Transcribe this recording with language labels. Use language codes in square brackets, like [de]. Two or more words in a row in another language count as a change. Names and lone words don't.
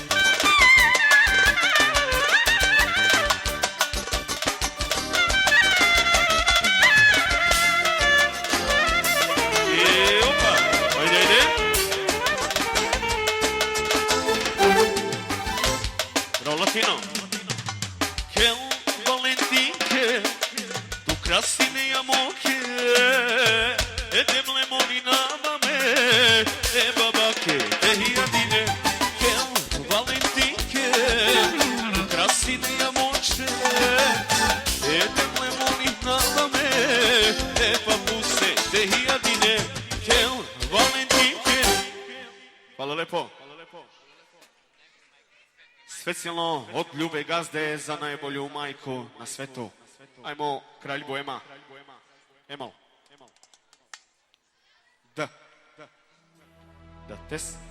[sr] I opa! Ajde! Bravo, Latino! [rom] Kel, Valentin, kel, tu krasine ja moke, edemle molinava me, e babake, te hijadine. Kel, Valentin, kel, tu krasine ja moče, edemle molinava me, e papuse, te hijadine. Kel, Valentin, kel. [sr] Hvala lepo. Specijalno od Ljube Gazde za najbolju majku na svetu. Ajmo, kralj Boema. Emal. Da. Da, tes.